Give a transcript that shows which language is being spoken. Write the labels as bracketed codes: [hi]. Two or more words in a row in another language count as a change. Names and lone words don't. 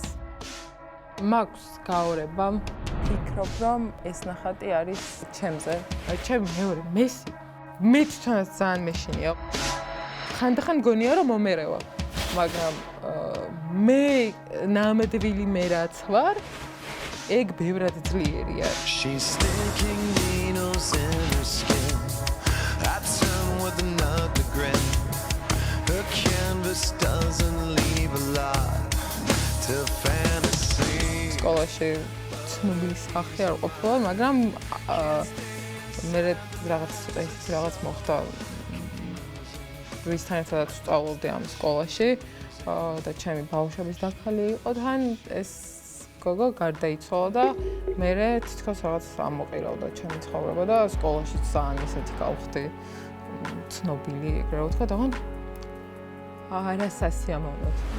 [ka] მაქვს გაორება, ფიქრობ, რომ ეს ნახატი არის ჩემზე. ჩემი მეორე მესი. მე თვითონაც ძალიან მეშინია. ხანდახან გონია რომ მომერევა, მაგრამ მე ნამდვილი მე რაც ვარ, ეგ ბევრად ძლიერია. [en] She's sticking needles in her skin. I turn with another grin. Her canvas doesn't leave a lot to fantasy. [ka] სკოლაში ცნობილი სახე არ ყოფილა, მაგრამ მე რაღაც მოხდა. ვისთან ერთად ვსწავლობდი ამ სკოლაში და ჩემი ბავშვების დაქალი იყო თან ეს გოგო გარდაიცვალა და მე თითქოს რაღაც ამოყირავდა ჩემი ცხოვრება და სკოლაში ძალიან ისეთი გავხდი ცნობილი ეგრე ვთქვა და არა სასიამოვნოდ.